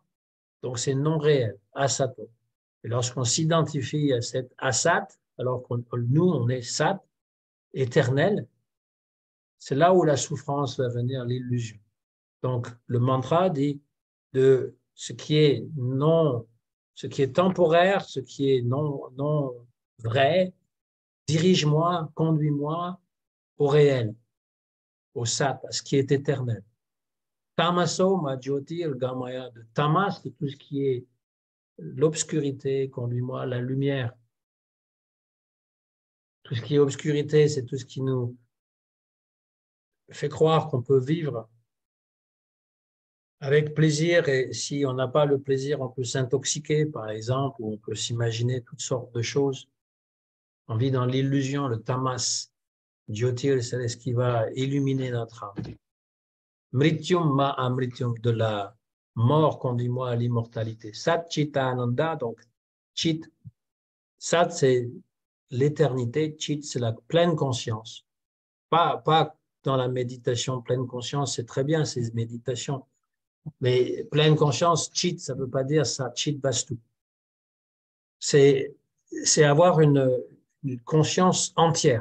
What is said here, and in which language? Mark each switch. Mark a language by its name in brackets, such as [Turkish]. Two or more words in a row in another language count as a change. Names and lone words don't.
[French] Donc c'est non réel, asato. Et lorsqu'on s'identifie à cet asat, alors que nous, on est sat, éternel, c'est là où la souffrance va venir, l'illusion. Donc le mantra dit de ce qui est non, ce qui est temporaire, ce qui est non vrai, dirige-moi, conduis-moi au réel, au sat, à ce qui est éternel. [Sanskrit] तमसो मा ज्योतिर् गमय. [French] De tamas, c'est tout ce qui est l'obscurité, conduis-moi à la lumière. Tout ce qui est obscurité, c'est tout ce qui nous fait croire qu'on peut vivre avec plaisir, et si on n'a pas le plaisir, on peut s'intoxiquer, par exemple, ou on peut s'imaginer toutes sortes de choses. On vit dans l'illusion, le tamas. Jyotir, c'est ce qui va illuminer notre âme. [Sanskrit] मृत्युम् मा अमृत्युम्, [French] de la mort, conduis-moi à l'immortalité. [Sanskrit] सत् चित आनन्द, [French] donc chit, sat c'est l'éternité, chit c'est la pleine conscience. Pas dans la méditation pleine conscience, c'est très bien ces méditations, mais pleine conscience, chit, ça ne veut pas dire ça, [Sanskrit] चित् वस्तु. [French] C'est avoir une conscience entière.